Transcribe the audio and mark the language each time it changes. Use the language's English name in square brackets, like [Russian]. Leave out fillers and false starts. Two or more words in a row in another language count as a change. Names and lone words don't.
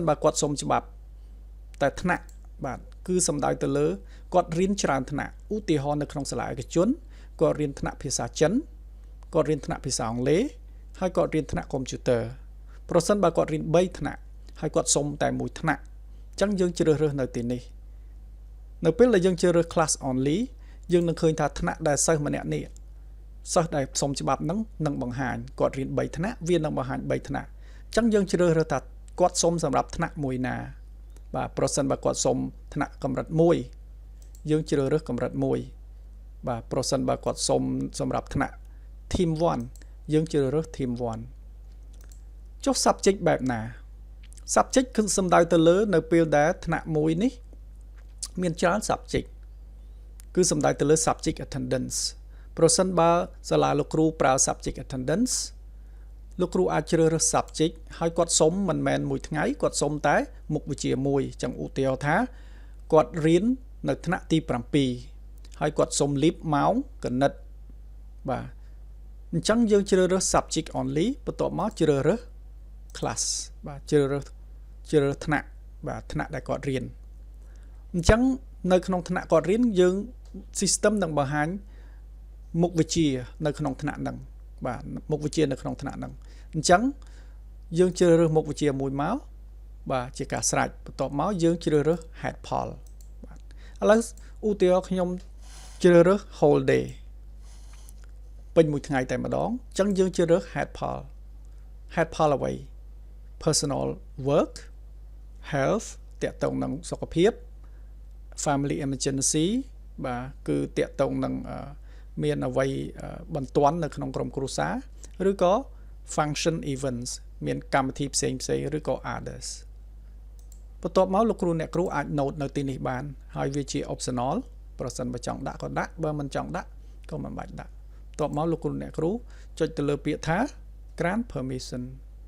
[Khmer] បើគាត់សុំច្បាប់តែថ្នាក់បាទគឺសំដៅទៅលើគាត់រៀនច្រើនថ្នាក់ឧទាហរណ៍នៅក្នុងសាលាឯកជនគាត់រៀន ថ្នាក់ភាសាចិនគាត់រៀនថ្នាក់ភាសាអង់គ្លេសហើយគាត់រៀនថ្នាក់កុំព្យូទ័រប្រសិនបើគាត់រៀន3ថ្នាក់ហើយគាត់សុំតែមួយថ្នាក់អញ្ចឹងយើងជ្រើសរើសនៅទីនេះនៅពេលដែលយើងជ្រើសរើស [English] class only [Khmer] យើងនឹងឃើញថាថ្នាក់ដែលសិស្សម្នាក់នេះសិស្សដែលសុំច្បាប់ហ្នឹងនឹងបង្ហាញគាត់រៀន3ថ្នាក់វានឹងបង្ហាញ3ថ្នាក់អញ្ចឹងយើងជ្រើសរើសថាគាត់សុំសម្រាប់ថ្នាក់មួយណាបាទប្រសិនបើគាត់សុំថ្នាក់កម្រិត 1យើងជ្រើសរើសកម្រិត1បាទប្រសិនបើគាត់សុំសម្រាប់ថ្នាក់ team 1យើងជ្រើសរើស team 1ចុះ subject បែបណា subject គឺសំដៅទៅលើនៅពេលដែលថ្នាក់មួយនេះមានច្រើន subject គឺសំដៅទៅលើ [English] subject attendance [Khmer] ប្រសិនបើសាលាលោកគ្រូប្រើ [English] subject attendance [Khmer] លោកគ្រូអាចជ្រើសរើស subject ហើយគាត់សុំមិនមែនមួយថ្ងៃគាត់សុំតែមុខវិជ្ជាមួយអញ្ចឹងឧទាហរណ៍ថាគាត់រៀននៅថ្នាក់ទី 7ហើយគាត់សុំ leave ម៉ោងគណិតបាទអញ្ចឹងយើងជ្រើសរើស [English] subject only [Khmer] បន្ទាប់មកជ្រើសរើស class បាទជ្រើស រើសថ្នាក់បាទថ្នាក់ដែលគាត់រៀនអញ្ចឹងនៅក្នុងថ្នាក់គាត់រៀនយើង system នឹងបង្ហាញមុខវិជ្ជានៅក្នុងថ្នាក់ហ្នឹងបាទមុខវិជ្ជានៅក្នុងថ្នាក់ហ្នឹងអញ្ចឹងយើងជ្រើសរើសមុខវិជ្ជាមួយមកបាទជាការស្រេចបន្ទាប់មកយើងជ្រើសរើស [English] head poll [Khmer] បាទឥឡូវឧទាហរណ៍ខ្ញុំជ្រើសរើស [English] whole day [Khmer] ពេញមួយថ្ងៃតែម្ដងអញ្ចឹងយើងជ្រើសរើស head poll អ្វី [English] personal work health [Khmer] តាក់ទងនឹងសុខភាព [English] family emergency [Khmer] បាទគឺតា ក់ទងនឹងមានអ្វីបន្ទាន់នៅក្នុងក្រុមគ្រួសារឬក៏ [English] function events [Khmer] មានកម្មវិធីផ្សេងឬក៏ others បន្ទាប់មកលោកគ្រូអ្នកគ្រូអាច note នៅទីនេះបានហើយវាជា optional ប្រសិនបើចង់ដាក់ក៏ដាក់បើមិនចង់ដាក់ក៏មិនបាច់ដាក់បន្ទាប់មកលោកគ្រូអ្នកគ្រូចុចទៅលើពាក្យថា [English] grant permission